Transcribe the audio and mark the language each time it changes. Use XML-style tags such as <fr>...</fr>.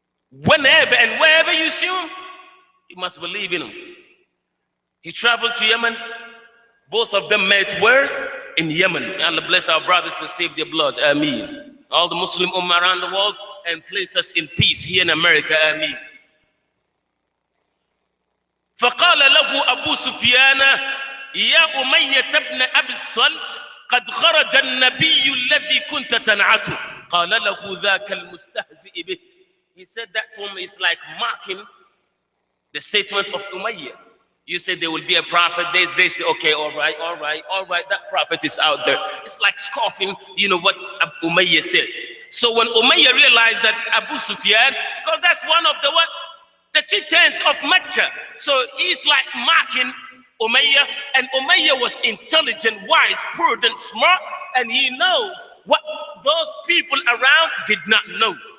<en>Whenever and wherever you see him, you must believe in him. He traveled to Yemen. Both of them met where? In Yemen. May Allah bless our brothers and save their blood. Ameen. All the Muslim Ummah around the world and place us in peace here in America. Ameen.</en> <ar>فقال له أبو سفيان يا أمية ابن أبي الصلت قد خرج النبي الذي كنت تنعته قال له ذاك المستهزئ به.</ar> <en>He said that to him is like mocking the statement of Umayyah. You say there will be a prophet. They say, okay, all right, that prophet is out there. It's like scoffing, what Umayyah said. So when Umayyah realized that Abu Sufyan, because that's one of the chieftains of Mecca, so he's like mocking Umayyah, and Umayyah was intelligent, wise, prudent, smart, and he knows what those people around did not know.</en>